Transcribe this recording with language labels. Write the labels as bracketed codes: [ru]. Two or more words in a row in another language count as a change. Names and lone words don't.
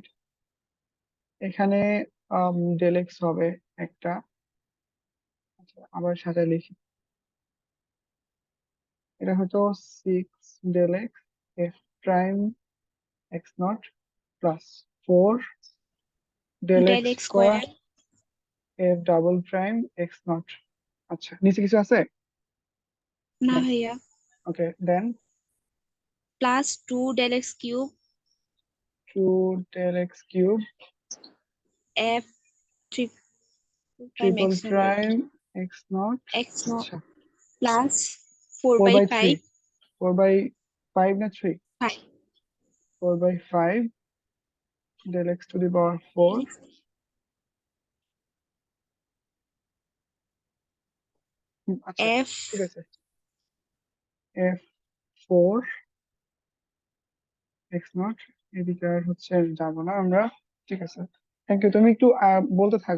[bn] এখানে [en] del x [bn] হবে একটা। আচ্ছা, আবার সাথে লিখি, এটা হয়তো [en] 6 del x f prime x naught plus 4 del x [bn] del স্কোয়ার স্কোয়ার। [en] f double prime x naught. [bn] আচ্ছা, নিচে কিছু আছে? না ভাইয়া। [en] okay, then plus 2 del x cube 2 del x cube f triple prime ট্রিপল x naught আর প্রাইম [bn] কি। [en] x naught. x naught [bn] আচ্ছা, [en] plus four ফোর বাই by three ফাইভ [bn] 4/5 না 3? [en] ফাইভ 4/5 del x to the power 4। [bn] আচ্ছা, এফ ঠিক আছে, [en] f 4 x naught. [bn] এদিকে আর হচ্ছে যাবো না আমরা, ঠিক আছে। [en] thank you, [bn] তুমি একটু বলতে থাকো।